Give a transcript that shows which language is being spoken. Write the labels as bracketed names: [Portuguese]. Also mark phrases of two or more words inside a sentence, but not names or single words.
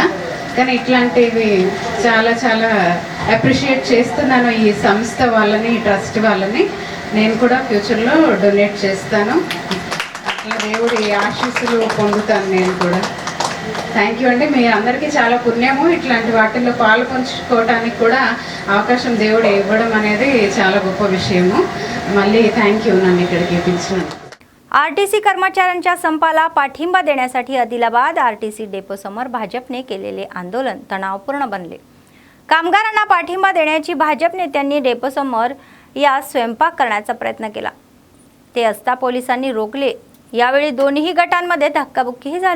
[Telugu] కానీ ఇట్లాంటివి చాలా చాలా అప్రిషియేట్ చేస్తున్నాను ఈ సంస్థ వాళ్ళని, ఈ ట్రస్ట్ వాళ్ళని. నేను కూడా ఫ్యూచర్లో డొనేట్ చేస్తాను, అట్లా దేవుడి ఆశీస్సులు పొందుతాను నేను కూడా. [English] thank you [Telugu] అండి. మీ అందరికీ చాలా పుణ్యము. ఇట్లాంటి వాటిల్లో పాలు పంచుకోవడానికి కూడా అవకాశం దేవుడు ఇవ్వడం అనేది చాలా गप्प विषयము. మళ్ళీ [English] thank you [Telugu] నన్ను ఇక్కడికి పిలిచినందుకు. [Marathi] आरटीसी कर्मचाऱ्यांच्या संपाला पाठिंबा देण्यासाठी आदिलाबाद आरटीसी डेपोसमोर भाजपने केलेले आंदोलन तणावपूर्ण बनले. कामगारांना पाठिंबा देण्याची भाजप नेत्यांनी डेपोसमोर या स्वयंपाक करण्याचा प्रयत्न केला. ते असता पोलिसांनी रोखले. यावेळी दोन्ही गटांमध्ये धक्काबुक्कीही झाली.